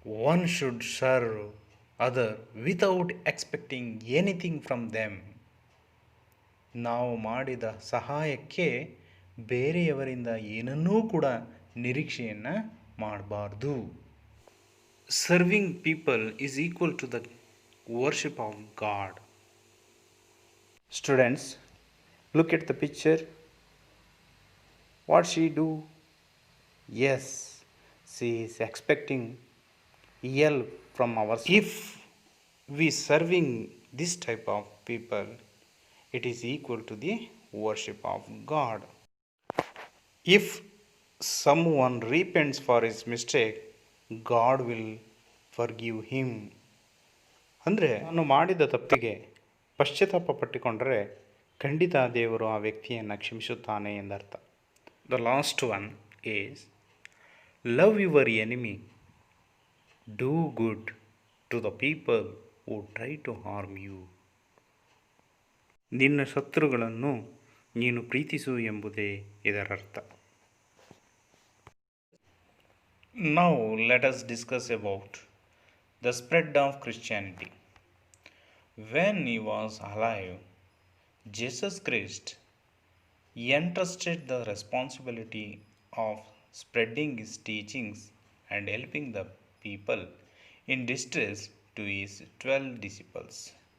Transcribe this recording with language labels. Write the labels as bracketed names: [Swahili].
[English] One should serve other without expecting anything from them. [Kannada] ನಾವು ಮಾಡಿದ ಸಹಾಯಕ್ಕೆ ಬೇರೆಯವರಿಂದ ಏನನ್ನೂ ಕೂಡ ನಿರೀಕ್ಷೆಯನ್ನು ಮಾಡಬಾರ್ದು. [English] Serving people is equal to the worship of God. Students, look at the picture. What she do? Yes, she is expecting help from our. If we serving this type of people, it is equal to the worship of God. If someone repents for his mistake, God will forgive him. [Kannada] ಅಂದರೆ ನಾನು ಮಾಡಿದ ತಪ್ಪಿಗೆ ಪಶ್ಚಾತ್ತಾಪ ಪಟ್ಟುಕೊಂಡರೆ ಖಂಡಿತ ದೇವರು ಆ ವ್ಯಕ್ತಿಯನ್ನು ಕ್ಷಮಿಸುತ್ತಾನೆ ಎಂದರ್ಥ. [English] The last one is love your enemy, do good to the people who try to harm you. [Kannada] ನಿನ್ನ ಶತ್ರುಗಳನ್ನು ನೀನು ಪ್ರೀತಿಸು ಎಂಬುದೇ ಇದರರ್ಥ. [English] Now let us discuss about the spread of Christianity. When he was alive, Jesus Christ entrusted the responsibility of spreading his teachings and helping the people in distress to his 12 disciples.